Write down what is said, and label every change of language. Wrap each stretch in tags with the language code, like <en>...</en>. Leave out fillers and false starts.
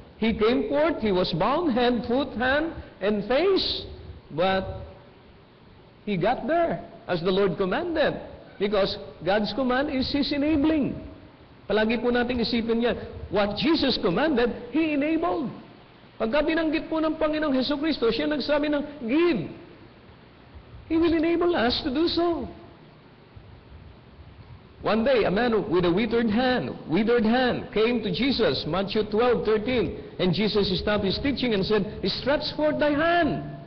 <en>He came forth, he was bound, hand, foot, hand, and face. But he got there as the Lord commanded. Because God's command is His enabling.</en> <tl>Palagi po natin isipin yan.</tl> <en>What Jesus commanded, He enabled.</en> <tl>Pagka binanggit po ng Panginoong Hesukristo, siya nagsabi ng give.</tl> <en>He will enable us to do so. One day, a man with a withered hand came to Jesus, Matthew 12:13, and Jesus stopped his teaching and said, stretch forth thy hand.</en>